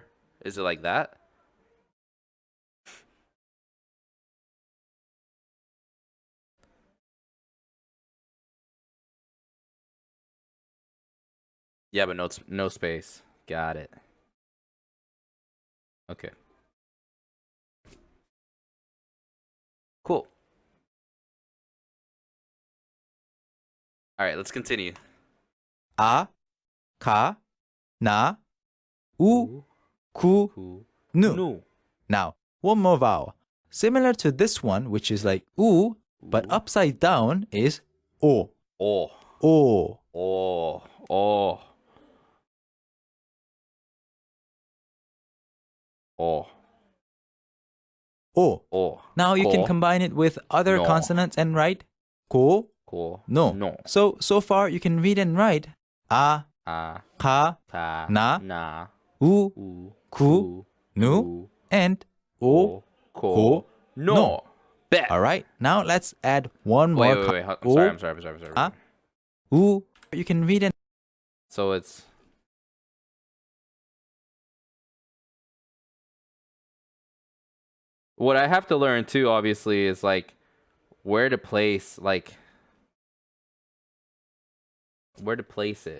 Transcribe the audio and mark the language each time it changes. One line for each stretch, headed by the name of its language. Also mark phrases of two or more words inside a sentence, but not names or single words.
English: Is it like that? Yeah, but no space. Got it. Okay. Cool. All right, let's continue.
Japanese: A, ka, na, u, ku, Ku, nu. nu.
English: Now, one more vowel. Similar to this one, which is like oo, but Ooh. upside down is o. Oh.
Japanese: O. Oh. Oh. Oh. O. Oh.
English: Now you can
Japanese: Ko.
English: combine it with other
Japanese: No.
English: consonants and write ko,
Japanese: Ko. no. No.
English: So far you can read and write a,
Japanese: A. ka, Ka. na, Na. u, U. ku, nu, and o, Ko. ko, No. no.
English: Bet. All right. Now let's add one more. Wait. I'm sorry. A, u. You can read and So it's what I have to learn too, obviously, is like where to place it.